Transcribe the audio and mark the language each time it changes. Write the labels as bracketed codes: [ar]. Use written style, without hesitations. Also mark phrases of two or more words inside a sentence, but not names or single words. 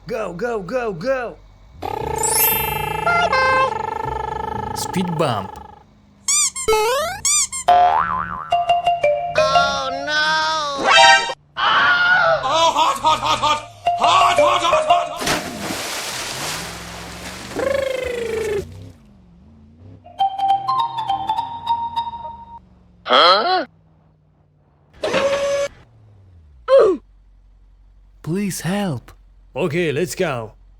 [en] Go, go, go, go! Bye-bye! Speed bump. Oh no! Oh, hot, hot, hot, hot! Hot, hot, hot, hot, hot! Please help. Okay, let's go.